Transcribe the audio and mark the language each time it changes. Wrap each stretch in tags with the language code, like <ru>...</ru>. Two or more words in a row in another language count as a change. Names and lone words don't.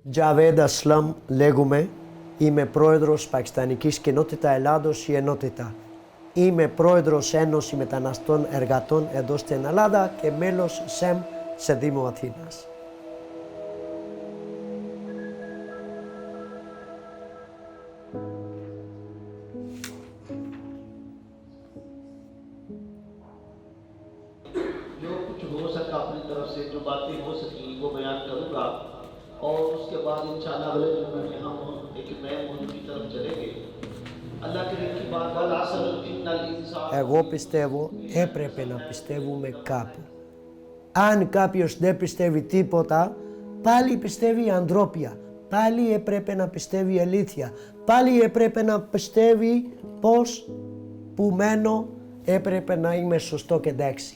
<el>Τζαβέντ Ασλάμ λέγομαι, είμαι πρόεδρος Πακιστανικής Κοινότητα Ελλάδος η Ενότητα. Είμαι πρόεδρος Ένωση Μεταναστών Εργατών εδώ στην Ελλάδα και μέλος ΣΕΜ σε Δήμο Αθήνας.</el> <ur>جو کچھ ہو سکا اپنی طرف سے جو باتیں ہو سکیں وہ بیان کروں گا اور اس کے بعد ان شاء اللہ اگلے جمعے میں ہم ایک نئے موجود کی طرف چلیں گے. اللہ کے کی بات</ur> <el>Εγώ πιστεύω έπρεπε να πιστεύουμε κάπου. Αν κάποιος δεν πιστεύει τίποτα, πάλι πιστεύει ανθρώπια. Πάλι έπρεπε να πιστεύει αλήθεια. Πάλι έπρεπε να πιστεύει πως που μένω έπρεπε να είμαι σωστό και εντάξει.</el>